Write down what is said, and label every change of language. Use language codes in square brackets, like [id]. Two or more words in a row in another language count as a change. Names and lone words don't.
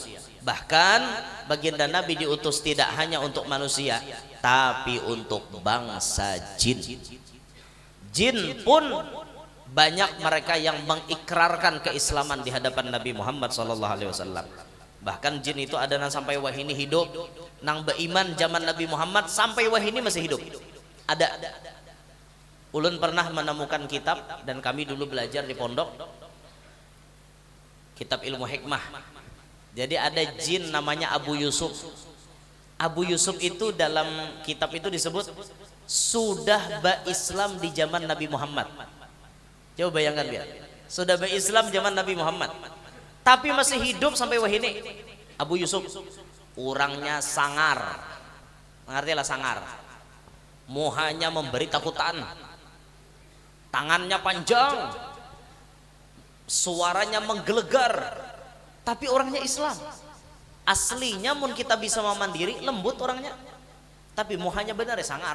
[id] Bahkan baginda Nabi diutus tidak hanya untuk manusia, tapi untuk bangsa jin. Jin pun banyak mereka yang mengikrarkan keislaman di hadapan Nabi Muhammad SAW. [bjn] Bahkan jin itu ada nang sampai wahini hidup, nang beriman zaman Nabi Muhammad sampai wahini masih hidup. [id] Ada. [bjn] Ulun pernah menemukan kitab, dan kami dulu belajar di pondok, kitab ilmu hikmah. [id] Jadi ada jin namanya Abu Yusuf. Abu Yusuf itu dalam kitab itu disebut sudah Islam di zaman Nabi Muhammad. [bjn] Coba bayangkan biar, sudah Islam zaman Nabi Muhammad, tapi masih hidup sampai wahini. [id] Abu Yusuf orangnya sangar, mengertilah sangar, muhanya memberi takutan, tangannya panjang, suaranya menggelegar, tapi orangnya Islam. [bjn] Aslinya mun kita bisa memandiri, lembut orangnya, tapi muhanya benar ya sangar.